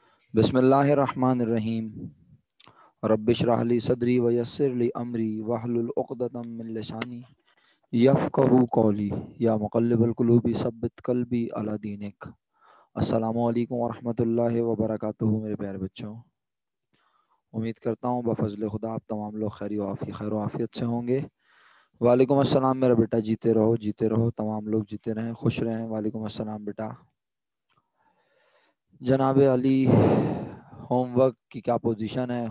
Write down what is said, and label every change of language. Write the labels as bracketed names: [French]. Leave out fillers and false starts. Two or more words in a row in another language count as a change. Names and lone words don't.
[Arabic] बिस्मिल्लाहिर्रहमानिर्रहीम। رب اشرح لي صدري ويسر لي أمري واحلل عقدة من لساني يفقهوا قولي يا مقلب القلوب ثبت قلبي على دينك. السلام عليكم ورحمة الله وبركاته. [Urdu] میرے پیارے بچو، امید کرتا ہوں بفضل خدا آپ تمام لوگ خیر عافیت سے ہوں گے. [Arabic] وعليكم السلام [Urdu] میرا بیٹا، جیتے رہو، تمام لوگ جیتے رہیں، خوش رہیں. [Arabic] وعليكم السلام बेटा। [Urdu] جناب علی، ہوم ورک کی کیا پوزیشن ہے?